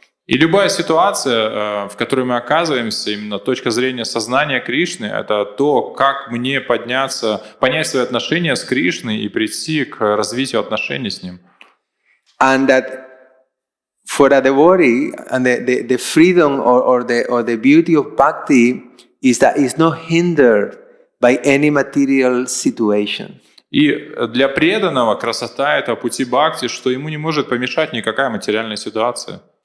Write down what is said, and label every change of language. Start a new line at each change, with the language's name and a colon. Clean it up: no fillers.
Russian: И любая ситуация, в которой мы оказываемся, именно точка зрения сознания Кришны, это то, как мне подняться, понять свои отношения с Кришной и прийти к развитию отношений с Ним.
English: And that for a devotee, and the freedom or the beauty of bhakti is that it's not hindered by any material situation.
Russian: И для преданного красота этого пути бхакти, что ему не может помешать никакая материальная ситуация.